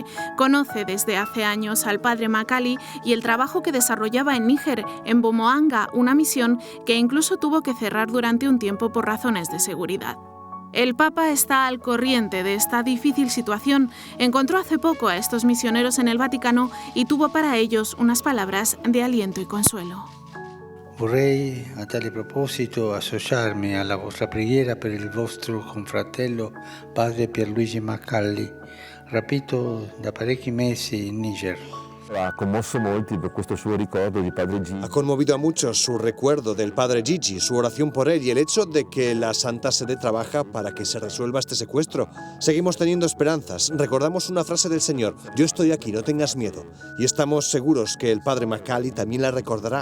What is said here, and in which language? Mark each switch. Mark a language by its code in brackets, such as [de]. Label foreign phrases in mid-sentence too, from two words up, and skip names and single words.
[es] Conoce desde hace años al padre Macali y el trabajo que desarrollaba en Níger, en Bomoanga, una misión que incluso tuvo que cerrar durante un tiempo por razones de seguridad. El Papa está al corriente de esta difícil situación. Encontró hace poco a estos misioneros en el Vaticano y tuvo para ellos unas palabras de aliento y consuelo. [it] Vorrei a tale proposito associarmi alla vostra preghiera per il vostro confratello padre Pierluigi Macali, rapito da parecchi mesi in Niger. [es] Ha conmovido a muchos su recuerdo del padre Gigi, su oración por él y el hecho de que la Santa Sede trabaja para que se resuelva este secuestro. Seguimos teniendo esperanzas. Recordamos una frase del Señor: yo estoy aquí, no tengas miedo. Y estamos seguros que el padre Macali también la recordará.